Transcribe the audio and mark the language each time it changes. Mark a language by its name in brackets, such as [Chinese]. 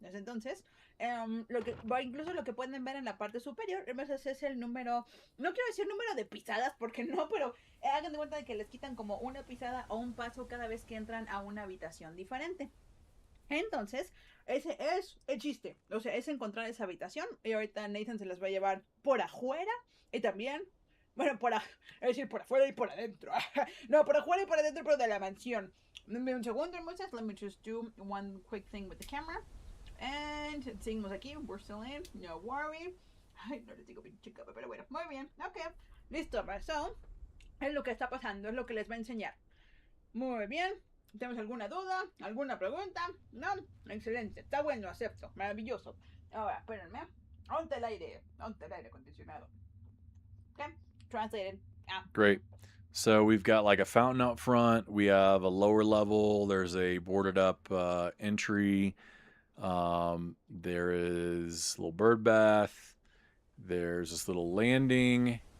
[Spanish] Entonces, incluso lo que pueden ver en la parte superior, es el número, no quiero decir número de pisadas porque no, pero hagan de cuenta de que les quitan como una pisada o un paso cada vez que entran a una habitación diferente. Entonces, ese es el chiste. O sea, es encontrar esa habitación. Y ahorita Nathan se las va a llevar por afuera. Y también, bueno, es decir, por afuera y por adentro. No, por afuera y por adentro, pero de la mansión. Dame un segundo, hermosas. [English] Let me just do one quick thing with the camera. And [Spanish] seguimos aquí. [English] We're still in. No worry. [Spanish] Ay, no les digo bien chica, pero bueno. Muy bien. Ok. Listo. So, es lo que está pasando. Es lo que les va a enseñar. Muy bien. ¿Tenemos alguna duda? ¿Alguna pregunta? ¿No? Excelente. Está bueno, acepto. Maravilloso. Ahora, espérenme. Ponte el aire acondicionado. [English] Okay. Translated. Great. So we've got like a fountain out front. We have a lower level. There's a boarded up entry. There is a little bird bath. There's this little landing.